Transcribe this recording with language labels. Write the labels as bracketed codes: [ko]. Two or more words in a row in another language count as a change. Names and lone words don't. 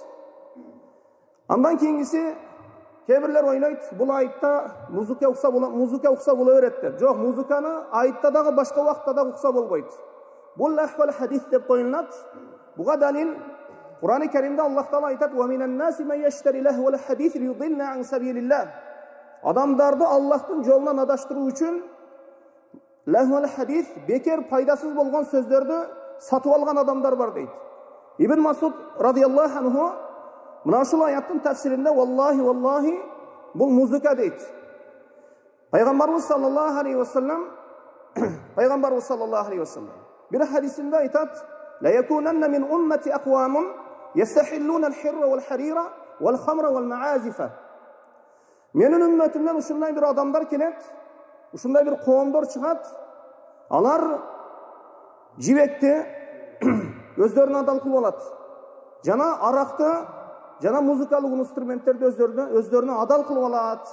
[ky] Андан кийинкиси кебирлер ойлойт, бул айтта музыка укса боло берет деп. Жок, музыканы айтта дагы башка убакытта да укса болбойт. Бул [ar] لهو الحديث [ky] деп коюлат. Буга далил Куран-ы Каримде Аллах Таала айтат: [ar] "ومن الناس من يشتري لهو الحديث ليضل عن سبيل الله." [ky] Адамдарды Аллахтын жолунан адаштыруу үчүн [ar] لهو الحديث, [ky] бекер пайдасыз болгон сөздөрдү сатып алган адамдар бар дейт. Ибн Масуд [ar] رضي الله عنه [ky] мына ушул аяттын тафсиринде валлахи бул музыка дейт. Пайгамбарыбыз [ar] صلى الله عليه وسلم [ky] бир хадисинде айтат: [ar] "ليكونن من أمتي أقوام يستحلون الحر والحرير والخمر والمعازف." [ky] Менин үммөтүмдөн ушундай бир адамдар келет, ушундай бир коомдор чыгат. Алар жибекти өздөрүнө адал кылып алат. Жана аракты, жана музыкалык инструменттерди өздөрүнө адал кылып алат.